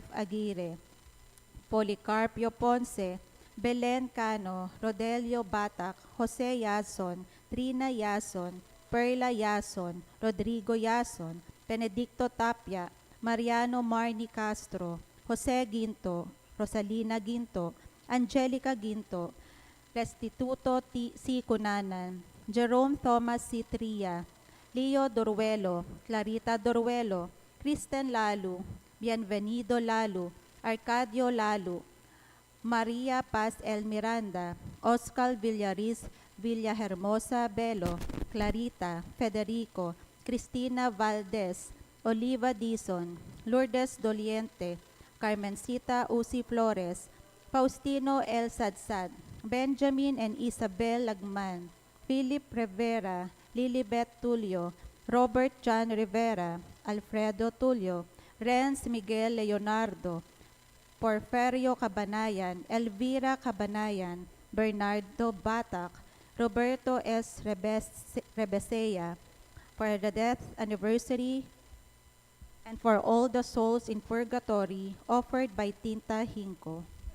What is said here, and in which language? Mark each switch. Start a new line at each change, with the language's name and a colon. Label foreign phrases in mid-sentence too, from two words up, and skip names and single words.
English: Aguirre, Policarpio Ponce, Belen Cano, Rodelio Batak, Jose Yason, Trina Yason, Perla Yason, Rodrigo Yason, Benedicto Tapia, Mariano Marni Castro, Jose Ginto, Rosalina Ginto, Angelica Ginto, Restituto C. Cunanan, Jerome Thomas C. Tria, Leo Doruelo, Clarita Doruelo, Kristen Lalu, Bienvenido Lalu, Arcadio Lalu, Maria Paz L. Miranda, Oscar Villariz Villahermosa Belo, Clarita, Federico, Cristina Valdez, Oliva Dizon, Lourdes Doliente, Carmencita Uci Flores, Faustino L. Sadsad, Benjamin and Isabel Lagman, Philip Rivera, Lilibet Tulio, Robert John Rivera, Alfredo Tulio, Renz Miguel Leonardo, Porferio Cabanayan, Elvira Cabanayan, Bernardo Batak, Roberto S. Rebesea, for the death anniversary and for all the souls in purgatory offered by Tinta Hinco.